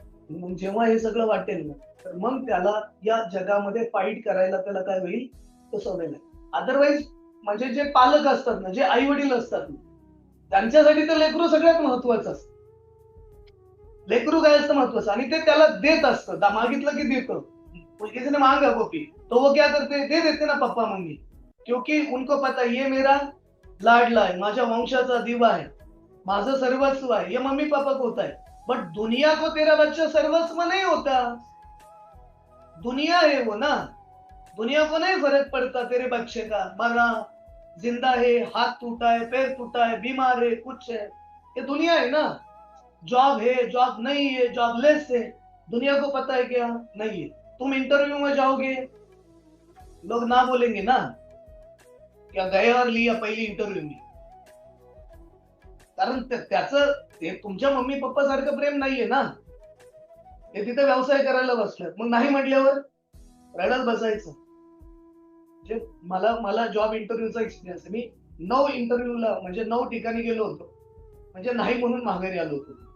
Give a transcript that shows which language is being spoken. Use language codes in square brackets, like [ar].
[mr] मग जेव्हा हे सगळं वाटेल ना, तर मग त्याला या जगामध्ये फाईट करायला त्याला काय होईल? तो सवय लागेल. अदरवाईज म्हणजे जे पालक असतात ना, जे आई-वडील असतात ना, त्यांच्यासाठी तर लेकरू सगळ्यात महत्वाचं असतं. लेकरू काय असतं महत्वाचं आणि ते त्याला देत असतं. मागितलं की देतं. [hi] किसी ने मांगा कॉपी, तो वो क्या करते हैं? दे देते ना पप्पा मम्मी. क्योंकि उनको पता है ये मेरा लाडला है, [mr] माझ्या वंशाचा दिवा [hi] है, [mr] माझं सर्वस्व [hi] है, ये मम्मी पापा को होता है. बट दुनिया को तेरा बच्चा सर्वस्व नहीं होता. दुनिया है वो ना. दुनिया को नहीं फर्क पड़ता तेरे बच्चे का मरा, जिंदा है, हाथ टूटा है, पैर टूटा है, बीमार है, कुछ है. ये दुनिया है ना. जॉब है, जॉब नहीं है, जॉबलेस है. दुनिया को पता है क्या? नहीं है. तुम इंटरव्यू में जाओगे, लोग ना बोलेंगे ना, क्या गए और लिया पहली इंटरव्यू में. [mr] कारण त्याचं ते तुमच्या मम्मी पप्पा सारखं प्रेम नाहीये ना. ते तिथे व्यवसाय करायला बसलेत. मग नाही म्हटल्यावर रडत बसायचं. म्हणजे मला मला जॉब इंटरव्ह्यूचा एक्सपिरियन्स आहे. मी 9 इंटरव्ह्यूला म्हणजे 9 ठिकाणी गेलो होतो. म्हणजे नाही म्हणून माघारी आलो होतो.